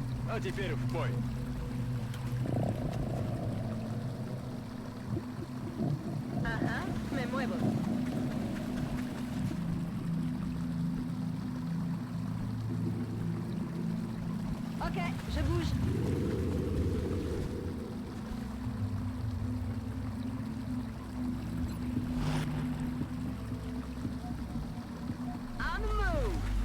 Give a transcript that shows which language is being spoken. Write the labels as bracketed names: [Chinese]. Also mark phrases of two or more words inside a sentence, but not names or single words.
[Russian] А теперь в бой. [Spanish] Ajá, me muevo. [French] Ok, je bouge. [English] On the move.